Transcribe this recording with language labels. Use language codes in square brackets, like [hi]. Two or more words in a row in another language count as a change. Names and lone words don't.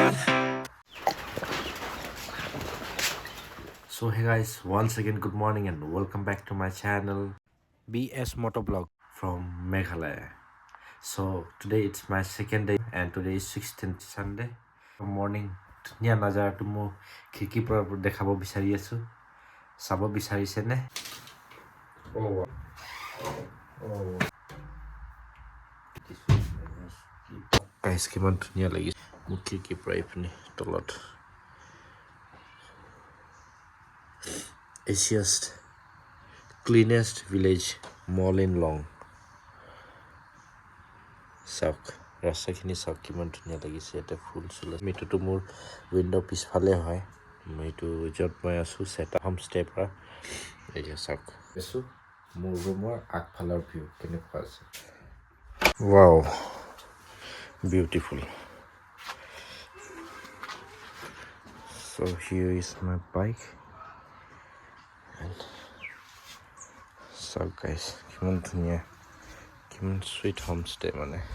[en] So hey guys, once again good morning and welcome back to my channel BS Motovlog from Meghalaya. So today it's my second day and today is 16th Sunday. [as] Morning ধুনীয়া নাজাৰাটো মই খিৰিকীৰ পৰা দেখাব বিচাৰি আছো চাব বিচাৰিছে নে গাইছ কিমান ধুনীয়া লাগিছে মোৰ খিৰিকীৰ পৰা এইপিনে তলত [en] Asia's cleanest village mall in Long. [as] চাওক ৰাস্তাখিনি চাওক কিমান ধুনীয়া লাগিছে এটা ফুল চুল এইটোতো মোৰ উইণ্ড' পিছফালে হয় এইটো য'ত মই আছোঁ চেটা হোম ষ্টেৰ পৰা এই যে চাওক আছোঁ মোৰ ৰুমৰ আগফালৰ ভিউ কেনেকুৱা আছে [en] wow beautiful so here is my bike and so guys [as] কিমান ধুনীয়া কিমান [en] sweet homestay মানে